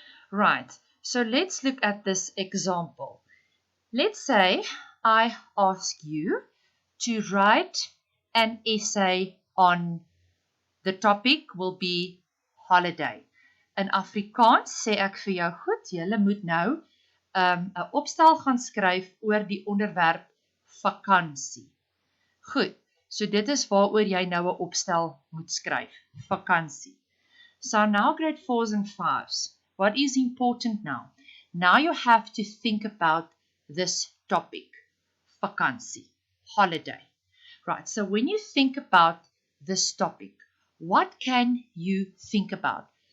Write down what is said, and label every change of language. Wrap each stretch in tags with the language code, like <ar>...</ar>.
<en>Right, so let's look at this example. Let's say I ask you to write an essay on, the topic will be holiday.</en> <af>In Afrikaans sê ek vir jou, goed, julle moet nou 'n opstel gaan skryf oor die onderwerp vakansie. Goed, so dit is waaroor jy nou 'n opstel moet skryf, vakansie.</af> <en>So now grade 4s and 5s, what is important now? Now you have to think about this topic, vakansie, holiday. Right, so when you think about this topic, what can you think about?</en>